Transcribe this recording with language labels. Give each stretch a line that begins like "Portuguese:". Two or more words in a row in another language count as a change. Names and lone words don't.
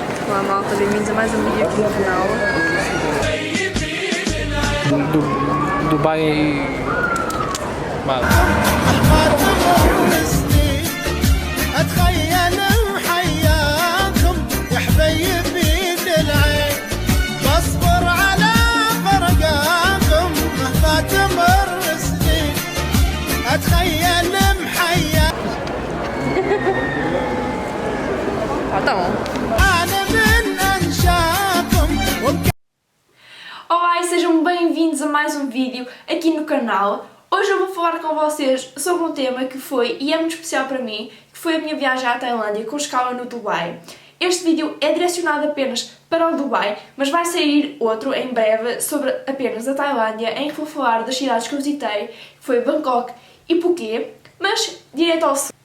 Portuguese: Olá malta, bem-vindos a mais um vídeo aqui no canal. Dubai.
Arabic: اتخيل محياكم يا حبيبي دلعي بصبر على فرقاكم مهما تمر سنين اتخيل محياكم
Portuguese: Tá bom.
Arabic: انا من انشاكم.
Portuguese: Olá e sejam bem-vindos a mais um vídeo aqui no canal. Hoje eu vou falar com vocês sobre um tema que foi, e é muito especial para mim, que foi a minha viagem à Tailândia com escala no Dubai. Este vídeo é direcionado apenas para o Dubai, mas vai sair outro em breve sobre apenas a Tailândia, em que vou falar das cidades que eu visitei, que foi Bangkok e Phuket, mas direto ao assunto.